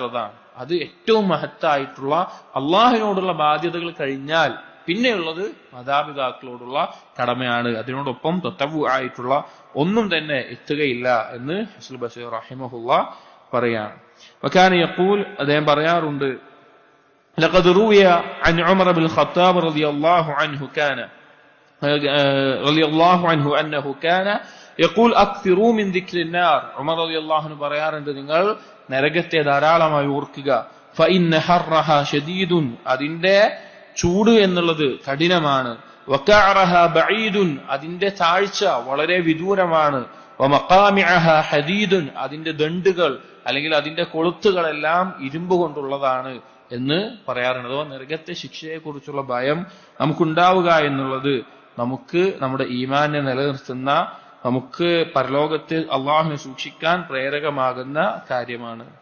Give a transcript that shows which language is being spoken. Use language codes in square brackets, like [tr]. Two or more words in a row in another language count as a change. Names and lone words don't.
[ml] അത് ഏറ്റവും മഹത്തായിട്ടുള്ള അള്ളാഹുവിനോടുള്ള ബാധ്യതകൾ കഴിഞ്ഞാൽ പിന്നെയുള്ളത് മാതാപിതാക്കളോടുള്ള കടമയാണ്. അതിനോടൊപ്പം തത്തവു ആയിട്ടുള്ള ഒന്നും തന്നെ എത്തുകയില്ല എന്ന് ഹസൻ ബസീർ റഹിമഹുള്ള പറയാണ്. [ar] وكان يقول, [ml] അദ്ദേഹം പറയാറുണ്ട്, [ar] لقد روي عن عمر بن الخطاب رضي الله عنه أنه كان يقول أكثروا من ذكر النار. [ml] ഉമർ [ar] رضي الله عنه [ml] പറയാറുണ്ട്, നിങ്ങൾ നരകത്തെ ധാരാളമായി ഓർക്കുക. [ar] فإن حرها شديد, [ml] അതിന്റെ ചൂട് എന്നുള്ളത് കഠിനമാണ്. [ar] وقعرها بعيد, [ml] അതിന്റെ താഴ്ച വളരെ വിദൂരമാണ്. [ar] ومقامعها حديد, [ml] അതിന്റെ ദണ്ഡുകൾ അല്ലെങ്കിൽ അതിന്റെ കൊളുത്തുകളെല്ലാം ഇരുമ്പ് കൊണ്ടുള്ളതാണ് എന്ന് പറയാറുണ്ട്. അഥവാ നരകത്തെ ശിക്ഷയെ കുറിച്ചുള്ള ഭയം നമുക്കുണ്ടാവുക എന്നുള്ളത് നമുക്ക് നമ്മുടെ ഈമാനെ നിലനിർത്തുന്ന, നമുക്ക് പരലോകത്ത് അള്ളാഹുവിനെ സൂക്ഷിക്കാൻ പ്രേരകമാകുന്ന കാര്യമാണ്.